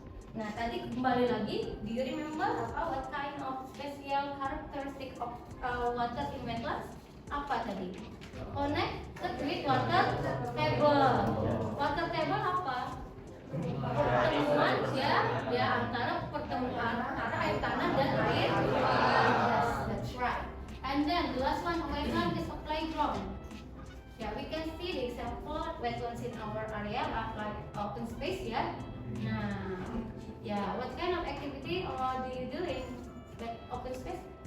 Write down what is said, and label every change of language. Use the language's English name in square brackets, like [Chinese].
[English] Nah, tadi kembali lagi, do you remember what kind of special characteristic of water in wetlands? [Indonesian] Apa tadi? [English] Connected with water table. [Indonesian] Water table apa? Pertemuan ya antara air tanah dan air. [English] Yes, that's right. And then the last one, wetland is a playground. Yeah, we can see the example wetlands in our area like open space ya. Nah, ya, what kind of activity do you do in open space?